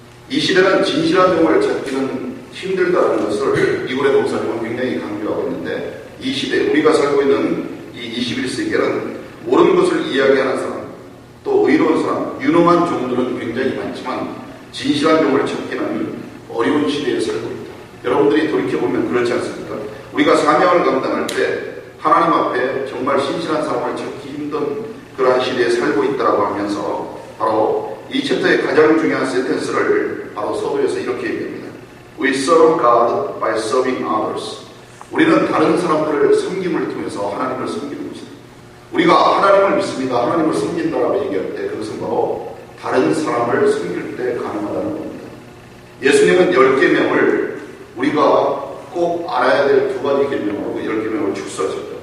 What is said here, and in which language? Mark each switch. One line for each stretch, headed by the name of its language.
Korean: 이 시대는 진실한 종을 찾기는 힘들다는 것을 이고래 목사님은 굉장히 강조하고 있는데 이 시대 우리가 살고 있는 이 21세기에는 옳은 것을 이야기하는 사람 또 의로운 사람 유능한 종들은 굉장히 많지만 진실한 종을 찾기는 어려운 시대에 살고 있다. 여러분들이 돌이켜보면 그렇지 않습니까? 우리가 사명을 감당할 때 하나님 앞에 정말 신실한 사람을 찾기 힘든 그러한 시대에 살고 있다고 하면서 바로 이 챕터의 가장 중요한 센텐스를 바로 서두에서 이렇게 얘기합니다.
English: We serve God by serving others.
Korean: 우리는 다른 사람들을 섬김을 통해서 하나님을 섬기는 것입니다. 우리가 하나님을 믿습니다. 하나님을 섬긴다라고 얘기할 때 그것은 바로 다른 사람을 섬길 때 가능하다는 겁니다. 예수님은 10계명을 우리가 꼭 알아야 될 두 가지 계명으로 10계명을 축소하셨죠.